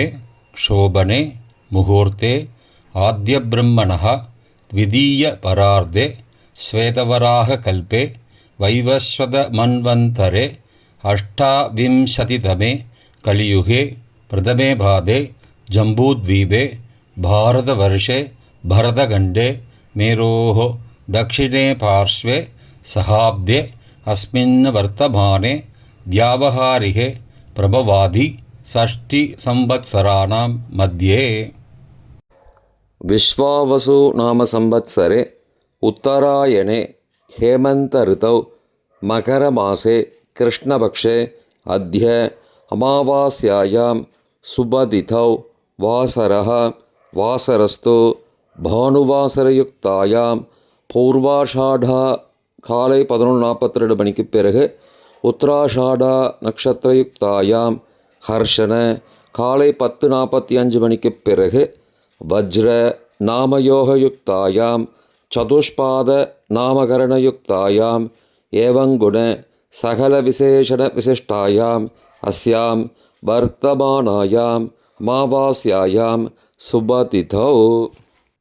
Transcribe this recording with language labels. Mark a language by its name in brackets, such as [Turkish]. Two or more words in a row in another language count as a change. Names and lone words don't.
[Sanskrit] शोभने मुहूर्ते आद्य ब्रह्मणः द्वितीय परार्धे श्वेतवराह कल्पे वैवस्वत मन्वन्तरे अष्टाविंशतितमे कलियुगे प्रथमे पादे जम्बूद्वीपे भारतवर्षे भरतखण्डे मेरोः दक्षिणे पार्श्वे सहाब्दे अस्मिन् वर्तमाने व्यावहारिके प्रभवादि षष्टिसंवत्सराणां मध्ये. विश्वावसु नाम संवत्सरे उत्तरायणे हेमन्त ऋतौ मकरमासे कृष्णपक्षे अद्य अमावास्यायां सुबदिथौ वासरः वासरस्तु भानुवासरयुक्तायां பூர்வாஷாடா காலை 11:42 [Tamil] மணிக்கு பிறகு [Sanskrit] उत्तराषाढा नक्षत्रयुक्तायां हर्षण [Tamil] காலை 10:45 மணிக்கு பிறகு [Sanskrit] वज्र नामयोगयुक्तायां चतुष्पाद नामकरणयुक्तायां एवंगुण सकल विशेषण विशिष्टायां अस्यां वर्तमानायां अमावास्यायां शुभतिथौ.